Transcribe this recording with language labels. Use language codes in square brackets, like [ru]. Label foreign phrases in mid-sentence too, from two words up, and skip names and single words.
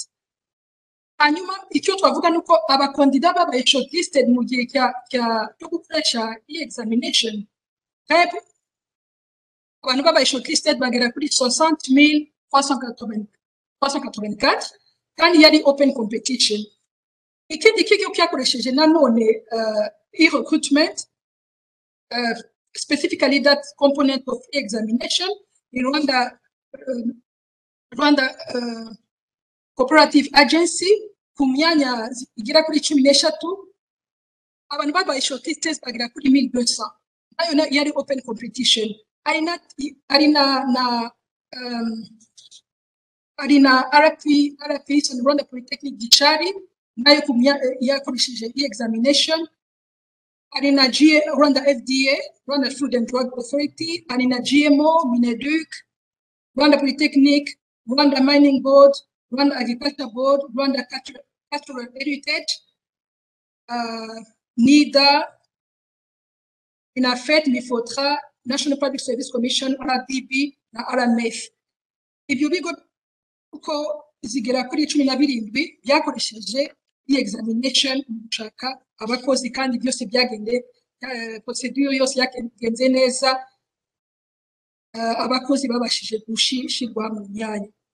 [rw] Hanyuma icyo twavuga nuko abakandida babaye shortlisted mu gihe cyo gukoresha e-examination, REB abantu babaye shortlisted bagera kuri 60,384 kandi yari [en] open competition. [rw] Ikindi kigo cyakoresheje nanone e-recruitment, [en] specifically that component of e-examination [rw] in Rwanda Cooperative Agency, ku myanya igera kuri 13 abantu babaye shortlisted bagera kuri 1200. Nayo yari [en] open competition. [rw] Ari na RP Rwanda Polytechnic Gicari nayo yakoresheje e-examination. Ari na Rwanda FDA, Rwanda Food and Drug Authority, ari na GMO, Mineduc, Rwanda Polytechnic, Rwanda Mining Board, Rwanda Agriculture Board, Rwanda Cultural Heritage, NIDA, INAFET, MIFOTRA, National Public Service Commission, RDB na RMF. Ibyo bigo uko zigera kuri 17 byakoresheje e-examination mu gushaka abakozi, kandi byose byagende procedure yose yagenze neza, abakozi babashije gushirwa mu myanya.